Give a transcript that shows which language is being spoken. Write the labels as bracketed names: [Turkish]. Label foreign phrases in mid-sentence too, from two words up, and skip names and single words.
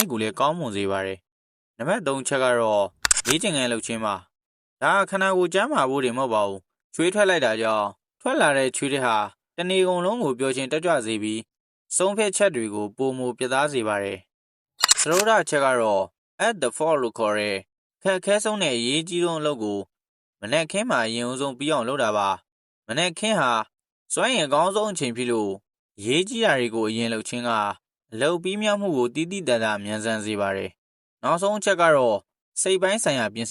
[Burmese] စ်ကိုလည်းကောင်းမွန်စေပါတယ်။နံပါတ်3ချက်ကတော့လေ့ကျင့်ခန်းလုပ်ခြင်းပါ။ဒါခန္ဓာကိုယ်ကျန်းမာဖို့တွေမဟုတ်ပါဘူး။ချွေးထွက်လိုက်တာကြောင့်ထွက်လာတဲ့ချွေးတွေဟာတနေ့ကုန်လုံးကိုပျော်ခြင်းတက်ကြွစေပြီးဆုံးဖြတ်ချက်တွေကိုပိုမိုပြသစေပါတယ်။သ ရုပ်ဓချက်ကတော့ [English] at the fall [Burmese] လို့ခေါ်တဲ့ခက်ခဲဆုံးနဲ့အရေးကြီးဆုံးအလုပ်ကိုမနက်ခင်းမှာအရင်အဆုံးပြီးအောင်လုပ်တာပါမနက်ခင်းဟာစွမ်းရည်အကောင်းဆုံးအချိန် ဖြစ်လို့ရေးကြီးတာတွေကိုအရင်လုပ်ခြင်းကအလုပ်ပြီးမြောက်မှုကိုတည်တည်တတ်တာမြန်ဆန်စေပါတယ်နောက်ဆုံးအချက်ကတော့စိတ်ပိုင်းဆိုင်ရာပြင်ဆ